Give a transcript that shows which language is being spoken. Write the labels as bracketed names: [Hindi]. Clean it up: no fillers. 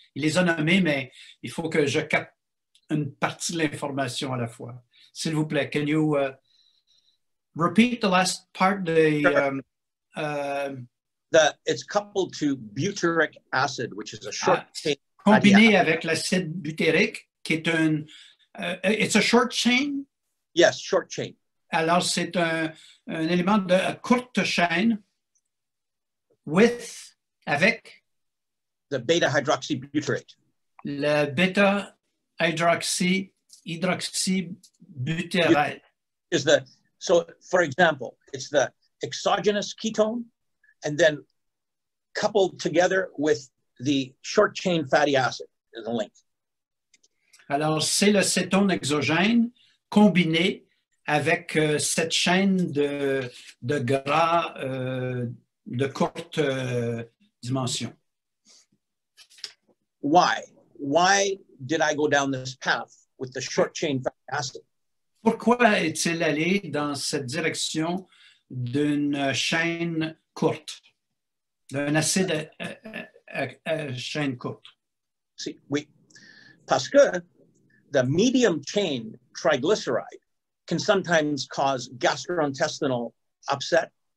[French] Il les a nommées, mais il faut que je capte une partie de l'information à la fois. S'il vous plaît, [English] can you repeat the last part? It's coupled to butyric acid, which is a short chain. [French] Combiné avec l'acide butyrique, qui est [English] it's a short chain? Yes, short chain. [French] Alors, c'est un élément de courte chaîne avec [English] the beta-hydroxybutyrate. [French] Le bêta-hydroxybutyrate. [English] So, for example, it's the exogenous ketone and then coupled together with the short chain fatty acid is a link. [French] Alors, c'est le cétone exogène combiné avec cette chaîne de gras de courte dimension. [English] Why? Why did I go down this path with the short chain fatty acid? [French] Pourquoi est-il allé dans cette direction d'une chaîne courte, d'un acide à chaîne courte? [English] See, [French] parce que [English] the medium chain triglyceride can sometimes cause gastrointestinal upset.